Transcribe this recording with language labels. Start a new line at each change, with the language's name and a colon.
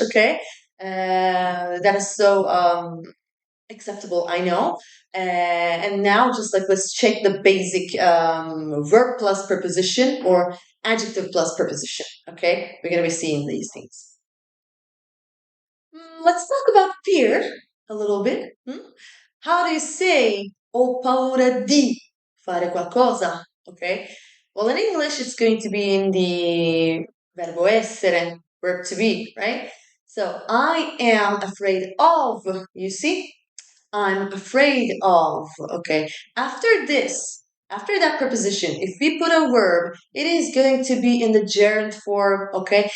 English: Okay, that is so acceptable, I know. And now just like let's check the basic verb plus preposition or adjective plus preposition. Okay, we're going to be seeing these things. Let's talk about fear a little bit. How do you say
Italian: ho paura di fare qualcosa?
English: Okay. Well, in English, it's going to be in the
Italian: verbo essere,
English: verb to be, right? So I am afraid of, you see? I'm afraid of, okay? After this, after that preposition, if we put a verb, it is going to be in the gerund form, okay?